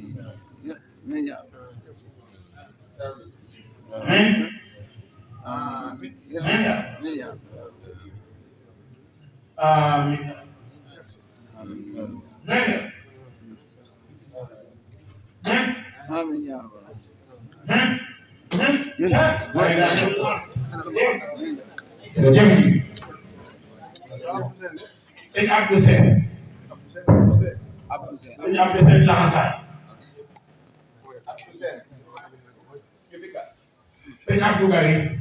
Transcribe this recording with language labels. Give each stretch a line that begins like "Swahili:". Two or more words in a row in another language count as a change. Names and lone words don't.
Wolof: Amin ya. Amin. Amin. Amin ya. Amin ya. Amin. Amin. Amin. Amin ya. Sëñ Abdou Sène sëñ Abdou Sène laxasaay sëñ Abdou Gari